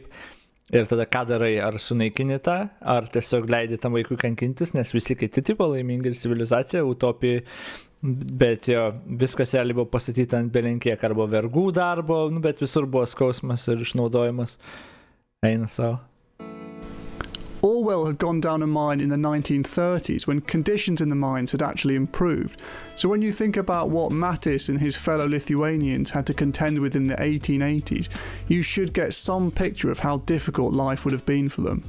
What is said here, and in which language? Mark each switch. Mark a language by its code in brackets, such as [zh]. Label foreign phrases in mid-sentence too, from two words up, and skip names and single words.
[lt] Ir tada ką darai, ar sunaikini tą, ar tiesiog leidi tam vaikui kankintis, nes visi kiti tipo laimingi ir civilizacija, utopija. Bet jo, viskas realiai buvo pastatyta ant belenkiek arba vergų darbo, bet visur buvo skausmas ir išnaudojimas. Eina savo. [en] Orwell had gone down a mine in the 1930s when conditions in the mines had actually improved. So when you think about what Mattis and his fellow Lithuanians had to contend with in the 1880s, you should get some picture of how difficult life would have been for them.